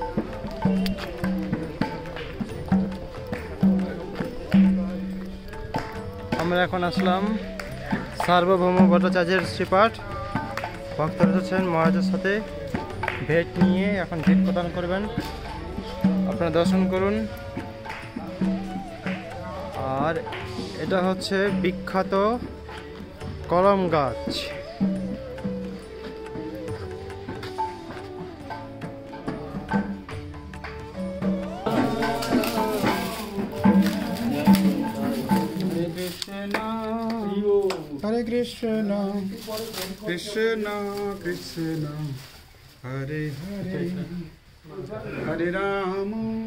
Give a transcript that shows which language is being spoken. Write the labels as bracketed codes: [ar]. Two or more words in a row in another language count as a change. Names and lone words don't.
[bn] আমরা এখন আসলাম সার্বভৌম ভট্টাচার্যের শ্রীপাঠ। ভক্তরা যাচ্ছেন মহারাজের সাথে ভেট নিয়ে, এখন ভেট প্রদান করবেন। আপনারা দর্শন করুন। আর এটা হচ্ছে বিখ্যাত কলম গাছ। [sa] Hare Krishna, Krishna Krishna, Hare Hare, Hare Rama,